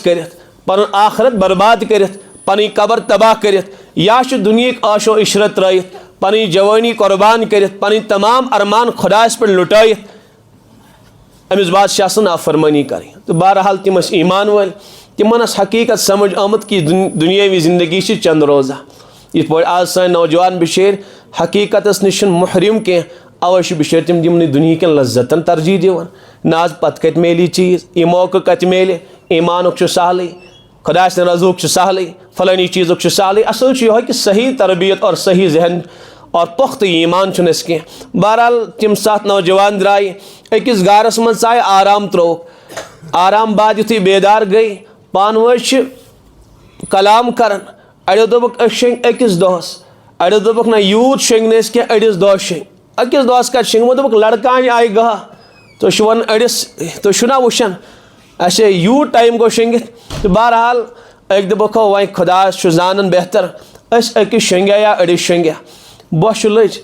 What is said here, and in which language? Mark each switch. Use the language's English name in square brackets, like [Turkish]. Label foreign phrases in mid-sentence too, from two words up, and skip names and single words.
[Kashmiri] کٔرِتھ پنُن آخرت برباد کٔرِتھ پنٕنۍ قبر تباہ کٔرِتھ یا چھُ دُنہِکۍ عٲشو عشرت ترٲیِتھ پنٕنۍ جوٲنی قۄربان کٔرِتھ پنٕنۍ تمام ارمان خۄدایس پٮ۪ٹھ لُٹٲیِتھ أمِس بادشاہ سٕنٛز نافرمٲنی کَرٕنۍ تہٕ بہرحال تِم ٲسۍ ایٖمان وٲلۍ تِمن ٲس حقیٖقت سمجھ آمُت کہِ دُنیٲوی زندگی چھِ چند روزہ یِتھ پٲٹھۍ آز سٲنۍ نوجوان بِچٲرۍ حقیٖقتس نِش چھِنہٕ محروٗم کینٛہہ اَوَے چھِ بِچٲرۍ تِم یِمنٕے دُنہِکٮ۪ن لذتن ترجیح دِوان نہ حظ پتہٕ کتہِ میلہِ یہِ چیٖز یہِ موقعہٕ کتہِ میلہِ ایٖمانُک چھُ سہلٕے خۄداے سٕنٛدِ رضوٗک چھُ سہلٕے فلٲنی چیٖزُک چھُ سہلٕے اصل چھُ یِہوے کہِ صحیح تربیت اور صحیح ذہن اور پۄختہٕ ایٖمان چھُنہٕ اَسہِ کینٛہہ بہرحال تِم 7 نوجوان درٛایہِ أکِس گارس منٛز ژایہِ آرام ترٛووُکھ آرام بعد یُتھُے بیدار گٔے پانہٕ ؤنۍ چھِ کلام کران اڑیو دوٚپُکھ أسۍ شۄنٛگۍ أکِس دۄہس اڑیو دوٚپُکھ نہ یوٗت شۄنٛگۍ نہٕ أسۍ کینٛہہ أڑِس دۄہس شۄنٛگۍ أکِس دۄہس کتہِ شۄنٛگۍ یِمو دوٚپُکھ لڑکانہِ آیہِ گاہ تُہۍ چھِو ونان أڑِس تُہۍ چھِو نا وٕچھان اَسے یوٗت ٹایم گوٚو شۄنٛگِتھ تہٕ بہرحال أکۍ دوٚپُکھ وۄنۍ خۄدایس چھُ زانان بہتر أسۍ أکِس شۄنٛگیا یا أڑِس شۄنٛگیا بۄچھِ لٔج